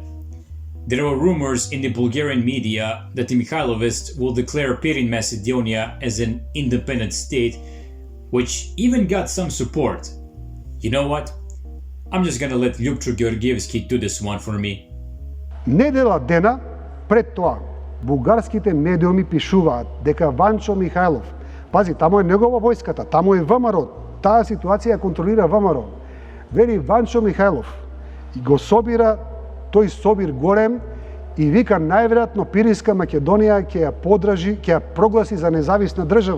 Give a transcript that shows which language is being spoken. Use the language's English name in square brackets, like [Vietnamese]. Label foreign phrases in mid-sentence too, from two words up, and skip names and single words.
[English] There were rumors in the Bulgarian media that the Mikhailovists will declare Pirin, Macedonia as an independent state, which even got some support. You know what? I'm just gonna let Ljubčo Georgievski do this one for me. [Macedonian] Недела дена пред тоа, бугарските медиуми пишуваат дека Ванчо Михайлов, пази, тамо е негова војската, тамо е ВМРО, таа ситуација ја контролира ВМРО. Вели Ванчо Михајлов и го собира тој собир голем и вика најверојатно Пиринска Македонија ќе ја подражи, ќе ја прогласи за независна држава.